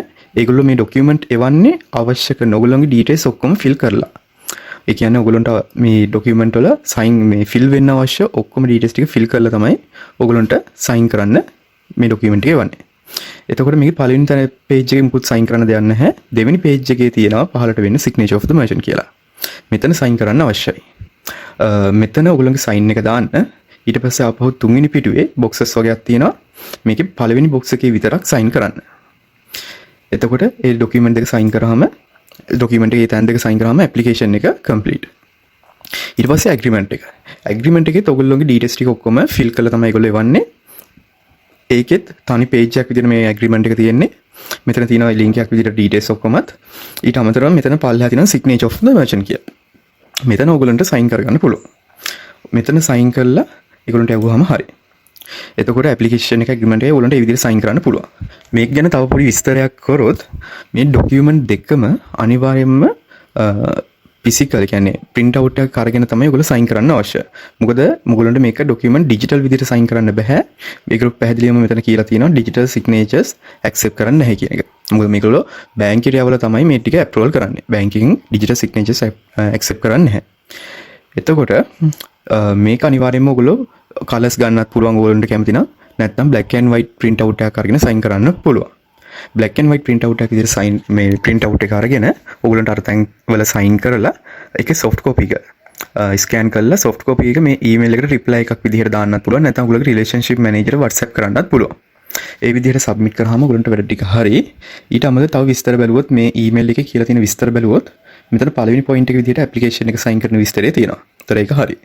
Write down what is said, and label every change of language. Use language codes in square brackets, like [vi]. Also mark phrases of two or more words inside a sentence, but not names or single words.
[si] ඒගොල්ලෝ මේ document එවන්නේ අවශ්‍ය කරන ඔයගොල්ලෝගේ details ඔක්කොම fill කරලා. ඒ කියන්නේ ඔයගොල්ලන්ට මේ document වල sign මේ fill වෙන්න අවශ්‍ය ඔක්කොම details ටික fill කරලා තමයි ඔයගොල්ලන්ට sign කරන්න මේ document එක එවන්නේ. එතකොට මේකේ පළවෙනි තැන page එකේ මුකුත් sign කරන්න දෙයක් නැහැ. දෙවෙනි page එකේ තියෙනවා පහළට වෙන්නේ [en] signature of the merchant [si] කියලා. මෙතන sign කරන්න අවශ්‍යයි. මෙතන ඔයගොල්ලන්ගේ sign එක දාන්න. ඊට පස්සේ ආපහු තුන්වෙනි පිටුවේ boxes වගේක් තියෙනවා. මේකේ පළවෙනි box එකේ විතරක් sign කරන්න. එතකොට ඒ document එක sign කරාම document එකේ තැන් දෙක sign කරාම application එක complete. ඊට පස්සේ agreement එක. agreement එකේ ඔයගොල්ලෝගේ details ටික ඔක්කොම fill කරලා තමයි ඒගොල්ලෝ එවන්නේ. ඒකෙත් තනි page එකක් විදිහට මේ agreement එක තියෙන්නේ. මෙතන තියෙනවා link එකක් විදිහට details ඔක්කොමත්. ඊට අමතරව මෙතන පල්ලෙහා තියෙනවා [en] signature of the merchant [si] කියලා. මෙතන ඔයගොල්ලන්ට sign කරගන්න පුළුවන්. මෙතන sign කරලා ඒගොල්ලන්ට යවුවාම හරි. එතකොට application එක agreement එක ඔයගොල්ලන්ට මේ විදිහට sign කරන්න පුළුවන්. මේක ගැන තව පොඩි විස්තරයක් කරොත් මේ document දෙකම අනිවාර්යයෙන්ම physical කියන්නේ [en] print out [si] එකක් අරගෙන තමයි ඔයගොල්ලෝ sign කරන්න අවශ්‍ය. මොකද මොගොල්ලන්ට මේක [en] document digital [si] විදිහට sign කරන්න බෑ. මේක පැහැදිලිවම මෙතන කියලා තියෙනවා [en] digital signatures accept [si] කරන්න නැහැ කියන එක. මොකද මේගොල්ලෝ බැංකුවට යවලා තමයි මේ ටික approve කරන්නේ. [en] banking digital signatures accept [si] කරන්නේ නැහැ. එතකොට මේක අනිවාර්යයෙන්ම ඔයගොල්ලෝ කලර්ස් ගන්නත් පුළුවන් ඕගොල්ලන්ට කැමති නම් නැත්නම් [en] black and white print out [si] එකක් අරගෙන sign කරන්න පුළුවන්. [en] black and white print out [si] එකක් විදිහට sign මේ print out එක අරගෙන ඕගොල්ලන්ට අර තැන් වල sign කරලා ඒකේ [en] soft copy [si] එක scan කරලා [en] soft copy [si] එක මේ email එකට reply එකක් විදිහට දාන්නත් පුළුවන්. නැත්නම් ඔයගොල්ලෝගේ [en] relationship manager WhatsApp [si] කරන්නත් පුළුවන්. ඒ විදිහට submit කරාම ඔයගොල්ලන්ට වැඩ ටික හරි. ඊට අමතරව තව විස්තර බැලුවොත් මේ email එකේ කියලා තියෙන විස්තර බැලුවොත් මෙතන පළවෙනි point එක විදිහට application එක sign කරන විස්තරය තියෙනවා. ඒතර ඒක හරි.